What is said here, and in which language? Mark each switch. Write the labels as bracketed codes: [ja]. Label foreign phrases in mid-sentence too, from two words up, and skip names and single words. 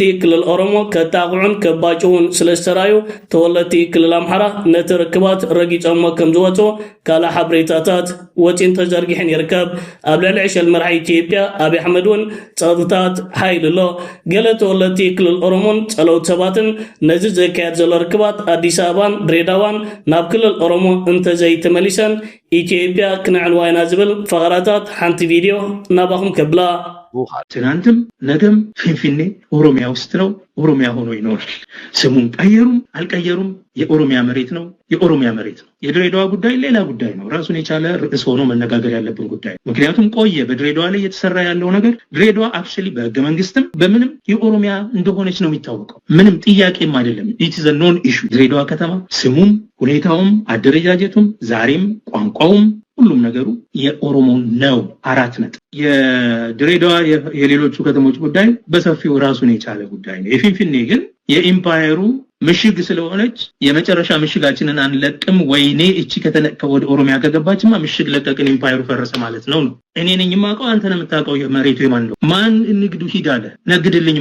[ti] ክልል ኦሮሞ ከጣቕዑን ከባጭውን ስለዝተራዩ ተወለቲ ክልል ኣምሓራ ነቲ ርክባት ረጊፆሞ ከም ዝወፁ ካልእ ሓበሬታታት ወፂን ተዘርጊሕን ይርከብ ኣብ ልዕሊ ዕሸል መራሒ ኢትዮጵያ ኣብይ ኣሕመድ እውን ፀጥታት ሓይል ኣሎ ገለ ተወለቲ ክልል ኦሮሞን ፀለውት ሰባትን ነዚ ዘካየድ ዘሎ ርክባት ኣዲስ ኣበባን ድሬዳዋን ናብ ክልል ኦሮሞ እንተዘይተመሊሰን ኢትዮጵያ ክንዕንዋይና ዝብል ፈቐራታት ሓንቲ ቪድዮ ናባኹም ከብላ [am] ትናንትም ነገም ፊንፊኔ ኦሮሚያ ውስጥ ነው ኦሮሚያ ሆኖ ይኖራል ስሙን ቀየሩም አልቀየሩም የኦሮሚያ መሬት ነው የኦሮሚያ መሬት ነው የድሬዳዋ ጉዳይ ሌላ ጉዳይ ነው ራሱን የቻለ ርዕስ ሆኖ መነጋገር ያለብን ጉዳይ ምክንያቱም ቆየ በድሬዳዋ ላይ የተሰራ ያለው ነገር ድሬዳዋ አክቹሊ በህገ መንግስትም በምንም የኦሮሚያ እንደሆነች ነው የሚታወቀው ምንም ጥያቄም አይደለም [en] it is a non issue [am] ድሬዳዋ ከተማ ስሙም ሁኔታውም አደረጃጀቱም ዛሬም ቋንቋውም ሁሉም ነገሩ የኦሮሞ ነው አራት ነጥብ የድሬዳዋ የሌሎቹ ከተሞች ጉዳይ በሰፊው ራሱን የቻለ ጉዳይ ነው የፊንፊኔ ግን የኢምፓየሩ ምሽግ ስለሆነች የመጨረሻ ምሽጋችንን አንለቅም ወይኔ እቺ ከተነቀ ወደ ኦሮሚያ ከገባችማ ምሽግ ለቀቅን ኢምፓየሩ ፈረሰ ማለት ነው እኔ ነኝ ማቀው አንተ ነው የምታቀው መሬቱ የማን ነው ማን ንግዱ ሂዳለ ነግድልኝ